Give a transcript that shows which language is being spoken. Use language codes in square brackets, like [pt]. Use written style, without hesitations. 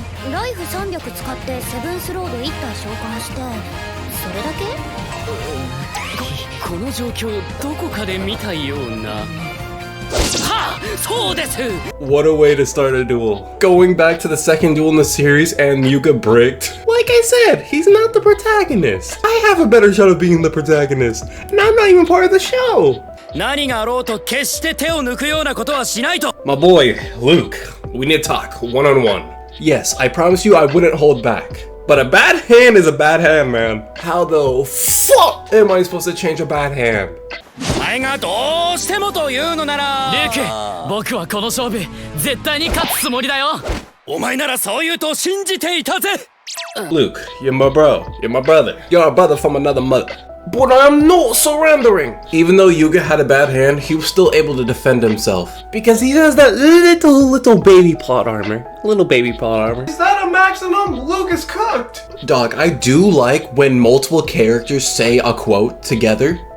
[ja] ライフ300使ってセブンスロード1体召喚してそれだけこの状況どこかで見たような [en] What a way to start a duel. Going back to the second duel in the series and Yuga bricked. Like I said, he's not the protagonist. I have a better shot of being the protagonist, and I'm not even part of the show. [ja] 何があろうと決して手を抜くようなことはしないと [en] My boy, Luke, we need to talk one-on-one. Yes, I promise you I wouldn't hold back. But a bad hand is a bad hand, man. How the fuck am I supposed to change a bad hand? [ja] お前がどうしてもというのならリク、僕はこの勝負絶対に勝つつもりだよお前ならそう言うと信じていたぜ [en] Luke, you're my bro. You're my brother. You're a brother from another mother. But I'm not surrendering! Even though Yuga had a bad hand, he was still able to defend himself. Because he has that little baby plot armor. Little baby plot armor. Is that a maximum? Luke is cooked! Dog, I do like when multiple characters say a quote together.